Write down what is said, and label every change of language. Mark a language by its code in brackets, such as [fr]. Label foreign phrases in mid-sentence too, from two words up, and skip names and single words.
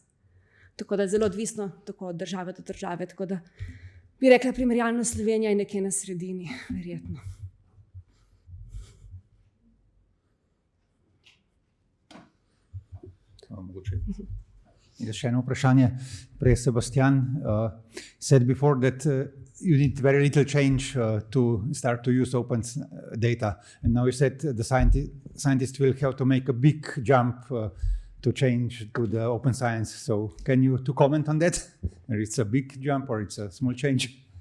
[sl] Tako da je zelo odvisno tako od države do države. Tako da bi rekla, primerjalno Slovenija je nekje na sredini, verjetno. Še eno vprašanje. [en] Prej Sebastian said before that you need very little change to start to use open data. And now you said the scientists will have to make a big jump to change to the open science. So can you to comment on that? Whether it's a big jump or it's a small change?